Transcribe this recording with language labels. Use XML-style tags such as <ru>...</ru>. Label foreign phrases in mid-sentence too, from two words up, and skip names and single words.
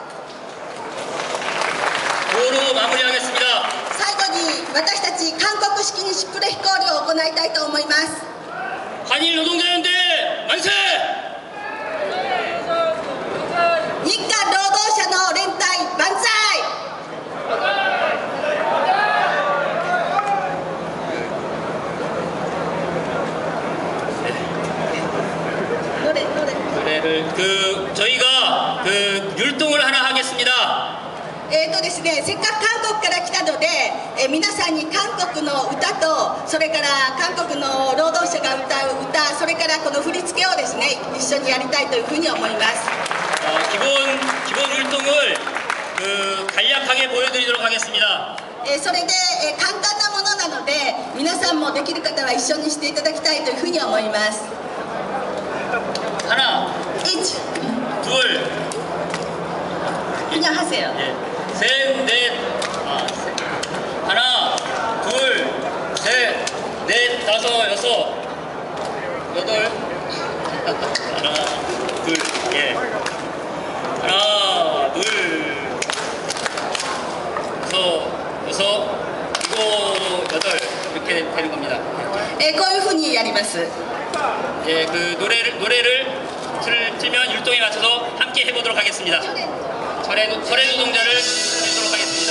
<ko>구호로 마무리하겠습니다.</ko> <ja>最後に私たち韓国式にシュプレヒコールを行いたいと思います。</ja> <ko>한일 노동자연대 만세!</ko> <ja>日韓労働者の連帯万歳。</ja> <ko>저희가 율동을 하나 하겠습니다.</ko> <ja>ですね、せっかく韓国から来たので、皆さんに韓国の歌とそれから韓国の労働者が歌う歌、それからこの振り付けをですね一緒にやりたいというふうに思います。</ja> <ko>기본 율동을 간략하게 보여드리도록 하겠습니다.</ko> <ja>それで簡単なものなので皆さんもできる方は一緒にしていただきたいというふうに思います。</ja> <ko>하나, 1 둘, 그냥 하세요. 예, 셋, 넷, 하나, 둘, 셋, 넷, 다섯, 여섯, 여덟, 하나, 둘, 예, 하나, 둘, 여섯, 일곱, 여덟 이렇게 되는 겁니다.</ko> <ja>こういうふうにやります。</ja> <ko>예, 그 노래를 틀면 율동에 맞춰서 함께 해보도록 하겠습니다. 철의 노동자를 해보도록 하겠습니다.</ko>